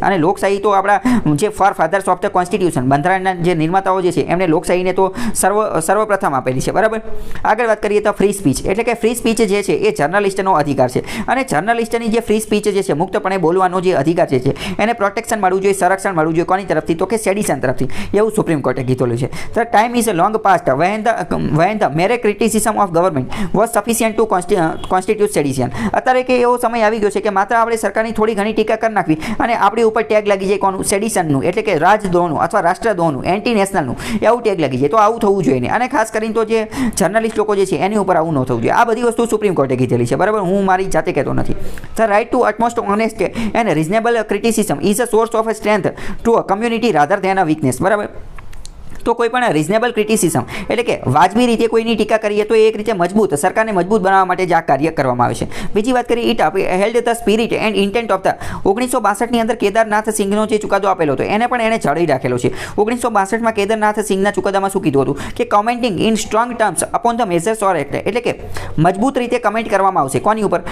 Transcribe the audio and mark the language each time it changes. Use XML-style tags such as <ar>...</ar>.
<gu>અને લોકશાહી તો આપણા જે ફાધર્સ ઓફ ધ કોન્સ્ટિટ્યુશન, બંધારણના જે નિર્માતાઓ જે છે એમણે લોકશાહીને તો સર્વપ્રથમ આપેલી છે. બરાબર? આગળ વાત કરીએ તો ફ્રી સ્પીચ, એટલે કે ફ્રી સ્પીચ જે છે એ જર્નલિસ્ટનો અધિકાર છે. અને જર્નલિસ્ટની જે ફ્રી સ્પીચ જે છે, મુક્તપણે બોલવાનો જે અધિકાર છે એને પ્રોટેક્શન મળવું જોઈએ, સંરક્ષણ મળવું જોઈએ. કોની તરફથી? તો કે સેડિશન તરફથી. એવું સુપ્રીમ કોર્ટે કીધેલું છે.</gu> <en>The time is long past when the mere criticism of government was sufficient to constitute sedition.</en> <gu>અત્યારે કે એવો સમય આવી ગયો છે કે માત્ર આપણે સરકારની થોડી ઘણી ટીકા કરી નાખવી અને આપણી ઉપર ટેગ લાગી જાય કોનું? સેડિશનનું, એટલે કે રાજદ્રોહનું અથવા રાષ્ટ્રદ્રોહનું, એન્ટી નેશનલનું એવું ટેગ લાગી જાય. તો આવું થવું જોઈએ નહીં. અને ખાસ કરીને તો જે જર્નલિસ્ટ લોકો જે છે એની ઉપર આવું ન થવું જોઈએ. આ બધી વસ્તુ સુપ્રીમ કોર્ટે કીધેલી છે. બરાબર? હું મારી જાતે કહેતો નથી.</gu> <en>The right to utmost honest and reasonable criticism is a source of strength to a community rather than a weakness.</en> <gu>બરાબર? તો કોઈ પણ રિઝનેબલ ક્રિટિસિઝમ એટલે કે વાજબી રીતે કોઈની ટીકા કરીએ તો એ એક રીતે મજબૂત, સરકારને મજબૂત બનાવવા માટે જ આ કાર્ય કરવામાં આવે છે. બીજી વાત કરીએ,</gu> <en>it held the spirit and intent of the</en> <gu>1962ની અંદર કેદારનાથ સિંઘનો જે ચુકાદો આપેલો હતો એને પણ એને જાળવી રાખેલો છે. 1962માં કેદારનાથ સિંઘના ચુકાદામાં શું કીધું હતું કે</gu> <en>commenting in strong terms upon the measures or act,</en> <gu>એટલે કે મજબૂત રીતે કમેન્ટ કરવામાં આવશે. કોની ઉપર?</gu>